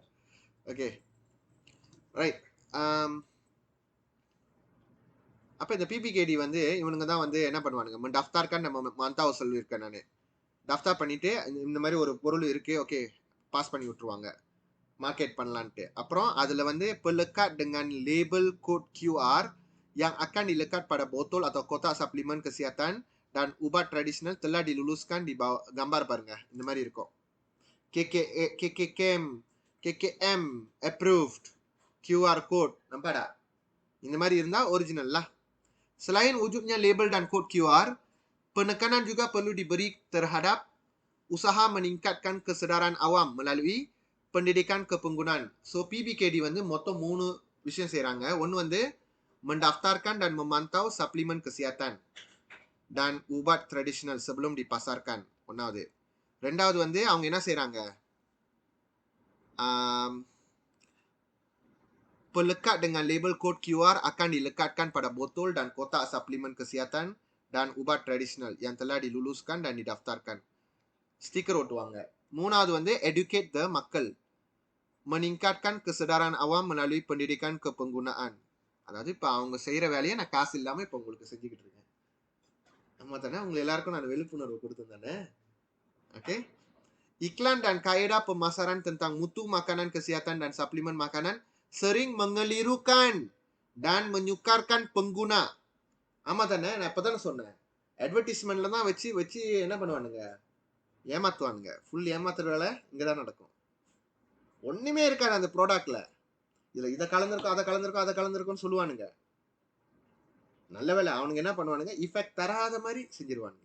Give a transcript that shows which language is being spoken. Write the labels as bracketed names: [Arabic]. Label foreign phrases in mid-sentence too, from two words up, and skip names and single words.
[Tamil] ஓகே ரைட். அப்ப இந்த பிபிகேடி வந்து இவனுங்க தான் வந்து என்ன பண்ணுவானுங்க, டஃப்தார்கான் நம்ம மந்தாவை சொல்லியிருக்கேன் நான். டஃப்தார் பண்ணிட்டு இந்த மாதிரி ஒரு பொருள் இருக்கு, ஓகே பாஸ் பண்ணி விட்டுருவாங்க மார்க்கெட் பண்ணலான்ட்டு. அப்புறம் அதுல வந்து [Malay] pelekat dengan label code QR yang akan dilekat pada botol atau kotak suplemen kesehatan dan ubat tradisional telah diluluskan di bawah gambar [Tamil] பாருங்க இந்த மாதிரி இருக்கும். [English] KKM approved QR code, nampakda? [Tamil] இந்த மாதிரி இருந்தா ஒரிஜினல் lah. [Malay] Selain wujudnya label dan code QR, penekanan juga perlu diberi terhadap usaha meningkatkan kesedaran awam melalui pendidikan kepenggunaan. [Tamil] So PBKD வந்து மொத்தம் 3 விஷயம் செய்றாங்க. ஒன்னு வந்து [Malay] mendaftarkan dan memantau suplemen kesehatan dan ubat tradisional sebelum dipasarkan. [Tamil] ஒன்னாவது. ரெண்டாவது வந்து அவங்க என்ன செய்றாங்க, [Malay] pelekat dengan label kod QR akan dilekatkan pada botol dan kotak suplemen kesehatan dan ubat tradisional yang telah diluluskan dan didaftarkan. [Tamil] Stiker ஒட்டுவாங்க. மூணாவது வந்து [English] educate the [Tamil] மக்கள், [Malay] meningkatkan kesedaran awam melalui pendidikan kepenggunaan. [Tamil] அதாவது இப்ப அவங்க செய்யற வேலையை நான் காசு இல்லாம இப்ப உங்களுக்கு செஞ்சுக்கிட்டு இருக்கேன். ஆமா தானே, உங்க எல்லாருக்கும் நான் விழிப்புணர்வு கொடுத்தேன் தானே. ஓகே. [Malay] Iklan dan kaedah pemasaran tentang mutu makanan kesihatan dan suplemen makanan sering mengelirukan dan menyukarkan pengguna. [Tamil] ஆமா தானே, நான் இப்பதானே சொன்னேன். அட்வர்டைஸ்மெண்ட்ல தான் வச்சு வச்சு என்ன பண்ணுவானுங்க, ஏமாத்துவானுங்க. ஃபுல் ஏமாத்துற வேலை இங்கதான் நடக்கும். ஒண்ணுமே இருக்காது அந்த ப்ராடக்ட்ல. இதுல இதை கலந்துருக்கும், அதை கலந்துருக்கும், அதை கலந்துருக்கும்னு சொல்லுவானுங்க. நல்ல வேலை அவனுங்க என்ன பண்ணுவானுங்க, இஃபெக்ட் தராத மாதிரி செஞ்சிருவானுங்க.